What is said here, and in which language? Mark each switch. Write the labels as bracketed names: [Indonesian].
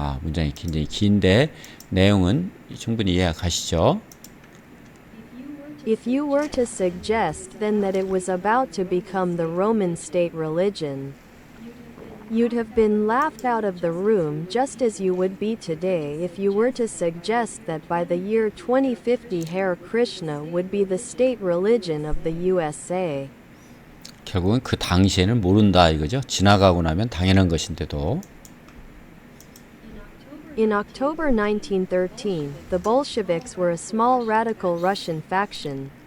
[Korean] 문장이 굉장히 긴데 내용은 충분히 이해가 가시죠? [English] If you were to suggest then that it was about to become the Roman state religion, you'd have been laughed out of the room just as you would be today if you were to suggest that by the year 2050 Hare Krishna would be the state religion of the USA. [Korean] 결국은 그 당시에는 모른다 이거죠. 지나가고 나면 당연한 것인데도. [English] In October 1913, the Bolsheviks were a small radical Russian faction.